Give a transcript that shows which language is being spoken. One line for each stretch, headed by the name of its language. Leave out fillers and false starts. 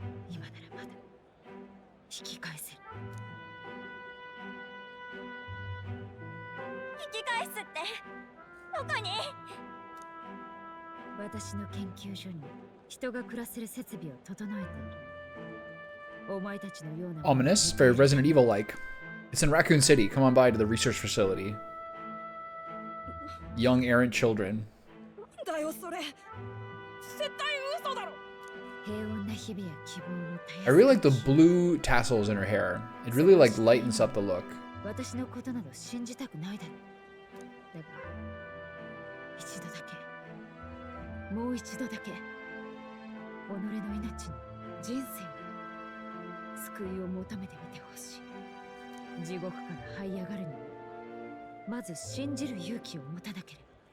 Japanese: 今ならまだ引き返せる。引き返すってどこに？私の研究所に人が暮らせる設備を整えている。お前たちのような
English: Ominous, very Resident Evil-like. It's in Raccoon City. Come on by to the research facility. Young errant children.
Japanese: だよそれ。絶対嘘だろ。平穏な日々や希望を絶やす
English: I really like the blue tassels in her hair. It really like lightens up the look.
Japanese: 私のことなど信じたくないだろう。だが一度だけ、もう一度だけ己の命に人生に救いを求めてみてほしい。地獄から這い上がるにはまず信じる勇気を持たなければ。